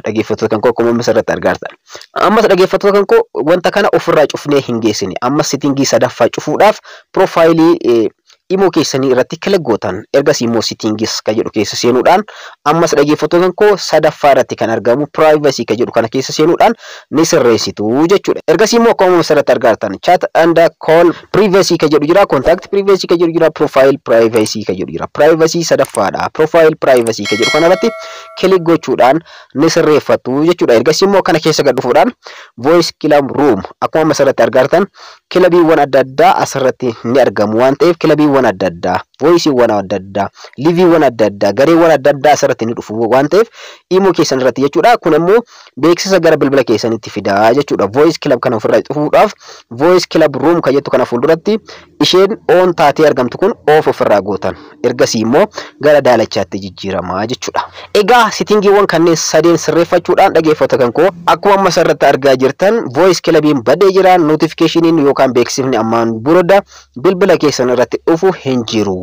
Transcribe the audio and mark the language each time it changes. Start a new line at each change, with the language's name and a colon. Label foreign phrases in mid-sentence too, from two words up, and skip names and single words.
Oromo: Dhaggeeffattoota kan koo akkuma asirratti argaartan. Amma dhaggeeffattoota kan koo wanta kana ofirraa cufnee hin geessine amma settingii sadaffaa cufuudhaaf profile imo keessanii irratti click gootan ergasii immoo settings ka jedhu keessa seenuudhaan ammas dhaggeeffattoota koo sadaffaa irratti kan argamu privacy ka jedhu kana keessa seenuudhaan ni sirreessitu jechuudha. Ergasii immoo akkuma asirratti argaartan
English: chat and call privacy
Oromo: ka jedhu jira,
English: contact privacy
Oromo: ka jedhu jira,
English: profile privacy
Oromo: ka jedhu jira. Privacy sadaffaadha.
English: Profile privacy
Oromo: ka jedhu kanarratti click gochuudhaan ni sirreeffatu jechuudha. Ergasii immoo kana keessa gad dhufuudhaan
English: voice club room
Oromo: akkuma asirratti argaartan kilabiiwwan adda addaa asirratti ni argamu waan ta'eef kilabiiwwan adda addaa voiceewwan adda addaa liviiwwan adda addaa gareewwan adda addaa asirratti ni dhufu waan ta'eef imo keessan irratti jechuudha. Kun immoo beeksisa gara bilbila keessanitti fidaa jechuudha.
English: Voice club
Oromo: kana ofirraa dhufuudhaaf
English: voice club room
Oromo: ka jettu kana fuulduratti isheen on taatee argamtu kun off ofirraa gootan ergasii immoo gara daalachaatti jijjiiramaa jechuudha. Egaa settingiiwwan kanneen sadeen sirreeffachuudhaan dhaggeeffattoota kan koo akkuma amma asirratti argaa jirtan
English: voice clubiin
Oromo: badee jira, notificationin yookaan beeksifni ammaan booda bilbila keessan irratti dhufu hin jiru.